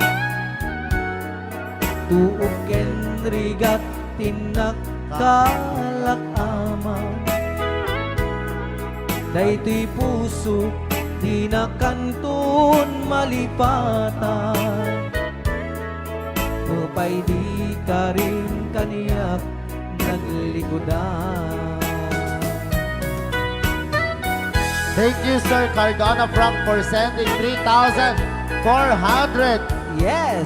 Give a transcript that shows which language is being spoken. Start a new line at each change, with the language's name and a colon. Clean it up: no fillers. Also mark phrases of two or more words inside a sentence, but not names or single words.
Iloko: Tuog ken rigat tinakkalak ama. Daytoy puso di na kantun malipatan. Upay di ka rin kaniyak naglikodan.
English: Thank you, Sir Cardona Frank, for sending 3,400 Yes!